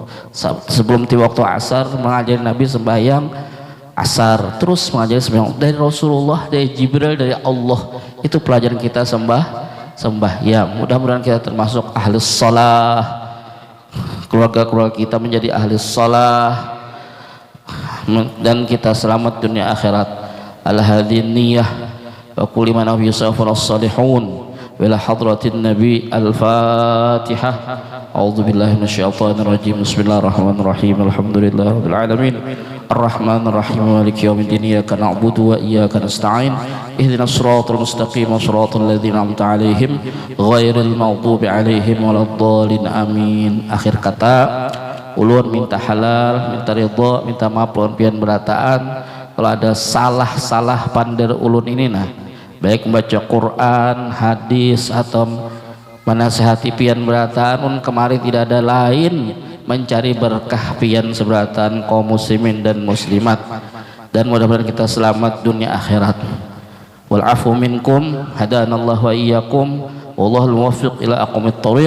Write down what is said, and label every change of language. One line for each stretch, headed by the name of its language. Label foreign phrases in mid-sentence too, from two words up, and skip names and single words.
Banjar: Sebelum tiba waktu asar mengajar Nabi sembahyang asar, terus mengajar sembahyang. Dari Rasulullah, dari Jibril, dari Allah, itu pelajaran kita sembahyang. Mudah-mudahan kita termasuk ahli sholat, keluarga-keluarga kita menjadi ahli sholat, dan kita selamat dunia akhirat.
Arabic: الهادي نية وكل من يسافر الصالحون إلى حضرة النبي. الفاتحة. أعوذ بالله من الشيطان الرجيم بسم الله الرحمن الرحيم. الحمد لله رب العالمين. الرحمن الرحيم مالك يوم الدين. إياك نعبد وإياك نستعين اهدنا الصراط المستقيم. صراط الذين أنعمت عليهم غير المغضوب عليهم ولا الضالين. آمين.
Banjar: Akhir kata, ulun minta halal, minta ridho, minta maaf lawan pian berataan. Kalau ada salah-salah pandar ulun ini nah, baik membaca Quran, hadis atau menasihati pian berataan, kemarin tidak ada lain mencari berkah pian seberatan kaum muslimin dan muslimat. Dan mudah-mudahan kita selamat dunia akhirat.
Arabic: والعفو منكم هدانا الله وإياكم والله الموفق إلى أقوم الطريق.